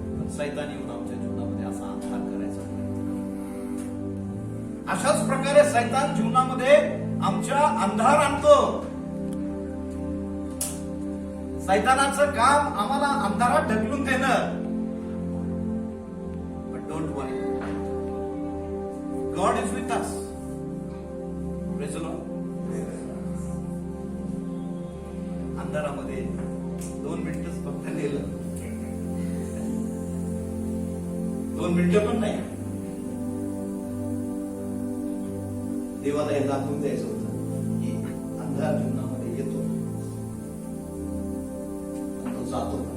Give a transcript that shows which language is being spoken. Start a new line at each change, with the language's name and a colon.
Marathi: सैतान येऊन आमच्या जीवनामध्ये असा अंधार करायचा प्रयत्न. अशाच प्रकारे सैतान जीवनामध्ये आमच्या अंधार आणतो. सैतानाचं काम आम्हाला अंधारात ढकलून देणं.
English: But don't worry. God is with us. Praise the Lord.
Marathi: अंधारामध्ये 2 मिनिटच फक्त नेलं. 2 मिनिटं पण नाही. देवाला हे दाखवून द्यायचं होतं की अंधार जीवनामध्ये येतो आणि तो जातो.